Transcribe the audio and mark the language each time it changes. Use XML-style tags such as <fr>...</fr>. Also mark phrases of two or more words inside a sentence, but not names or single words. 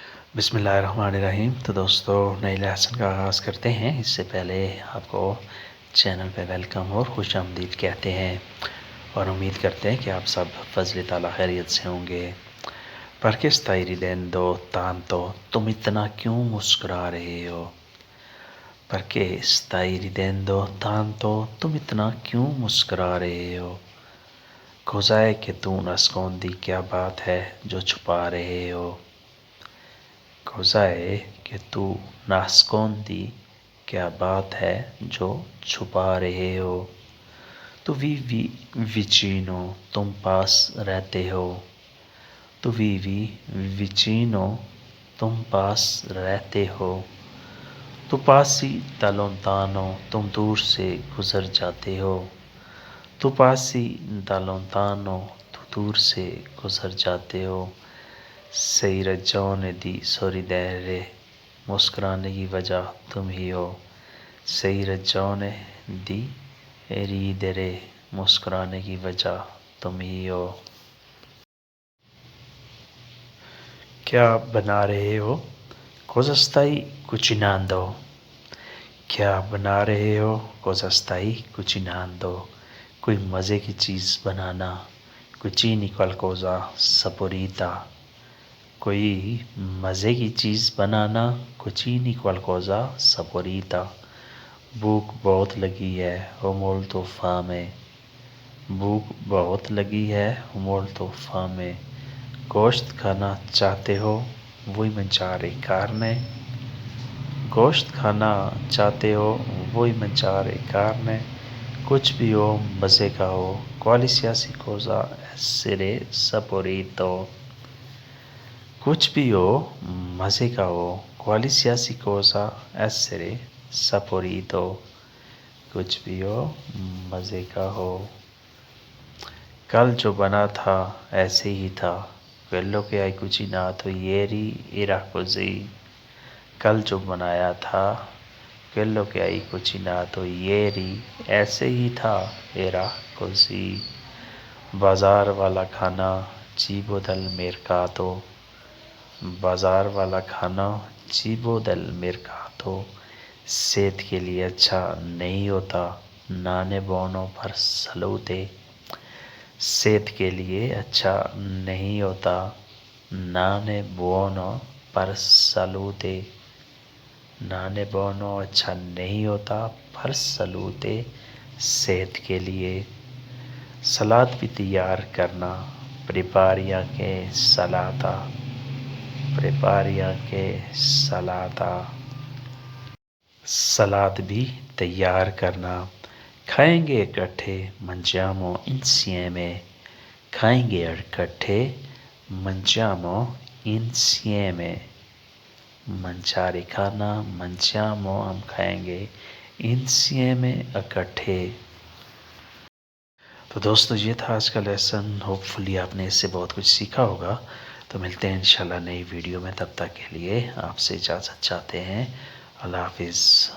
<ur>بسم اللہ الرحمن الرحیم۔ تو دوستو نئے لیسن کا آغاز کرتے ہیں۔ اس سے پہلے آپ کو چینل پہ ویلکم اور خوش آمدید کہتے ہیں اور امید کرتے ہیں کہ آپ سب فضل تعالیٰ خیریت سے ہوں گے۔</ur> <it>perché stai ridendo tanto</it> <ur>تم اتنا کیوں مسکرا رہے ہو؟</ur> <it>perché stai ridendo tanto</it> <ur>تم اتنا کیوں مسکرا رہے ہو؟</ur> <it>cos'è che tu nascondi</it> <ur>کیا بات ہے جو چھپا رہے ہو؟</ur> <it>cos'è che tu nascondi</it> <ur>کیا بات ہے جو چھپا رہے ہو؟</ur> <it>tu vivi vicino</it> <ur>تم پاس رہتے ہو۔</ur> <it>tu vivi vicino</it> <ur>تم پاس رہتے ہو۔</ur> <it>tu passi da lontano</it> <ur>تم دور سے گزر جاتے ہو۔</ur> <it>tu passi da lontano</it> <ur>تو دور سے گزر جاتے ہو۔</ur> <it>sei ragione di sorridere</it> <ur>مسکرانے کی وجہ تم ہی ہو۔</ur> <it>sei ragione di ridere</it> <ur>مسکرانے کی وجہ تم ہی ہو۔ کیا بنا رہے ہو؟</ur> <it>cosa stai cucinando</it> <ur>کیا بنا رہے ہو؟</ur> <it>cosa stai cucinando</it> <ur>کوئی مزے کی چیز بنانا۔</ur> <it>cucini qualcosa saporita</it> <ur>کوئی مزے کی چیز بنانا۔</ur> <it>cucini qualcosa saporita</it> <ur>بھوک بہت لگی ہے</ur> <it>ho molto fame</it> <ur>بھوک بہت لگی ہے</ur> <it>ho molto fame</it> <ur>گوشت کھانا چاہتے ہو</ur> <it>vuoi mangiare carne</it> <ur>گوشت کھانا چاہتے ہو</ur> <it>vuoi mangiare carne</it> <ur>کچھ بھی ہو مزے کا ہو</ur> <it>qualsiasi cosa essere saporito</it> <ur>کچھ بھی ہو مزے کا ہو</ur> <it>qualsiasi cosa essere saporito</it> <ur>کچھ بھی ہو مزے کا ہو۔ کل جو بنا تھا ایسے ہی تھا</ur> <it>quello che hai cucinato ieri era così</it> <ur>کل جو بنایا تھا</ur> <it>quello che hai cucinato ieri</it> <ur>ایسے ہی تھا</ur> <it>era così</it> <ur>بازار والا کھانا</ur> <it>cibo del mercato</it> <ur>بازار والا کھانا</ur> <it>cibo del mercato</it> <ur>صحت کے لیے اچھا نہیں ہوتا</ur> <it>non è buono per salute</it> <ur>صحت کے لیے اچھا نہیں ہوتا</ur> <it>non è buono per salute non è buono</it> <ur>اچھا نہیں ہوتا</ur> <it>per salute</it> <ur>صحت کے لیے۔ سلاد بھی تیار کرنا</ur> <it>prepari anche salata prepari anche salata</it> <ur>سلاد بھی تیار کرنا۔ کھائیں گے اکٹھے</ur> <it>mangiamo insieme</it> <ur>کھائیں گے اکٹھے</ur> <it>mangiamo insieme</it> <ur>mangiare کھانا mangiamo ہم کھائیں گے insieme اکٹھے۔ تو دوستو یہ تھا آج کا لیسن۔ ہوپ فلی آپ نے اس سے بہت کچھ سیکھا ہوگا۔ تو ملتے ہیں انشاءاللہ نئی ویڈیو میں، تب تک کے لیے آپ سے اجازت چاہتے ہیں۔</ur>